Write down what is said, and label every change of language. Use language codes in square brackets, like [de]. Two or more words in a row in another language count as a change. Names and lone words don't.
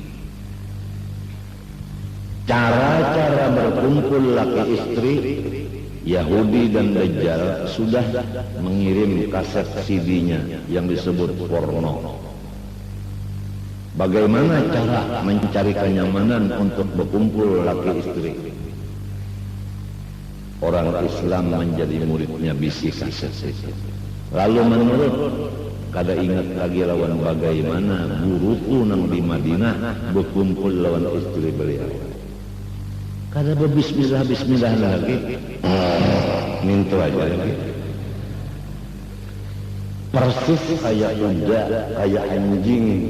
[id] Cara-cara berkumpul laki istri Yahudi dan Dajjal sudah mengirim kaset CD-nya yang disebut porno. Bagaimana cara mencari kenyamanan untuk berkumpul laki istri? Orang Islam menjadi muridnya bisi kaset itu. [bjn] Lalu menurut, kada ingat lagi lawan bagaimana guruku nang di Madinah berkumpul lawan istri beliau. Kada berbismillah lagi, mintu aja lagi. [id] Persis kayak kuda, kayak anjing.